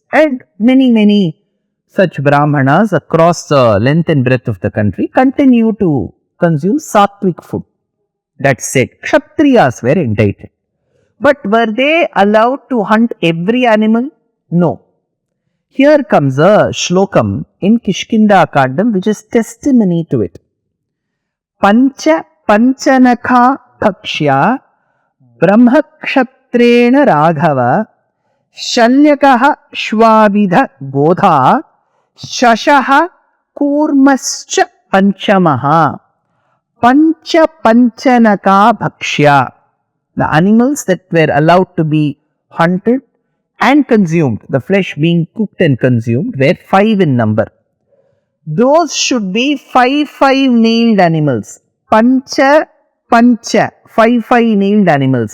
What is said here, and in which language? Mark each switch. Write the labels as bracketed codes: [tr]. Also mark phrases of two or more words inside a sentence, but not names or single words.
[en] And many such Brahmanas across the length and breadth of the country continue to consume sattvic food. That said, Kshatriyas were entitled. But were they allowed to hunt every animal? No. Here comes a shlokam in Kishkindha Kandam which is testimony to it. [sa] Pancha panchanakha kakshya brahmakshatrena raghava shalyakaha shvavidha bodha shashaha kurmascha panchamaha pancha panchanaka bhakshya. [en] The animals that were allowed to be hunted and consumed, the flesh being cooked and consumed, were 5 in number. Those should be 5 nailed animals. Pancha, 5 nailed animals.